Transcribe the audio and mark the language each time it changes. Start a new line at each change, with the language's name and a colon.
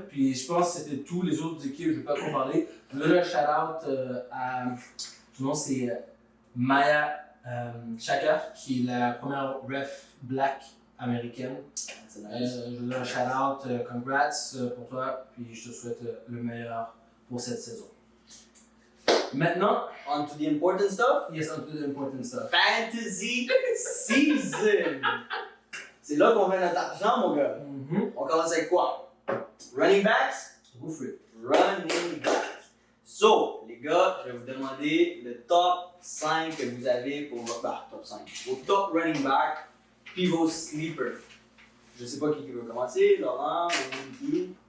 French: Puis je pense que c'était tout. Les autres équipes, je ne vais pas trop parler. Je vais donner un shout-out à. Son nom, c'est Maya Chaka, qui est la première ref black américaine. C'est nice. Je veux dire un shout-out, congrats pour toi, puis je te souhaite le meilleur pour cette saison. Maintenant,
English: On to the important stuff. yes, on to the important stuff. Fantasy season.
French: C'est là qu'on fait notre argent, mon gars. On commence avec quoi? Running backs?
English: Go for it. Running backs.
French: So, les gars, je vais vous demander le top 5 que vous avez pour votre. Top 5. Vos top running backs, puis vos sleepers. Je sais pas qui veut commencer, Laurent, ou qui.